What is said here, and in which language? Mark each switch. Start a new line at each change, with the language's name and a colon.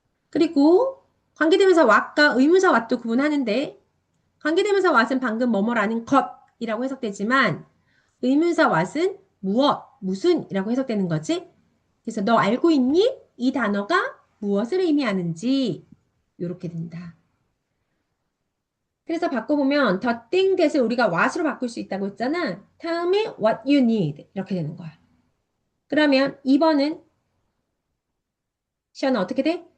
Korean: 그리고 관계대명사 what과 의문사 what도 구분하는데 관계대명사 what은 방금 뭐뭐라는 것이라고 해석되지만 의문사 what은 무엇, 무슨이라고 해석되는 거지. 그래서 너 알고 있니? 이 단어가 무엇을 의미하는지 이렇게 된다. 그래서 바꿔보면 the thing that을 우리가 what으로 바꿀 수 있다고 했잖아.
English: Tell me what you need
Korean: 이렇게 되는 거야. 그러면 2번은 시연아 어떻게 돼?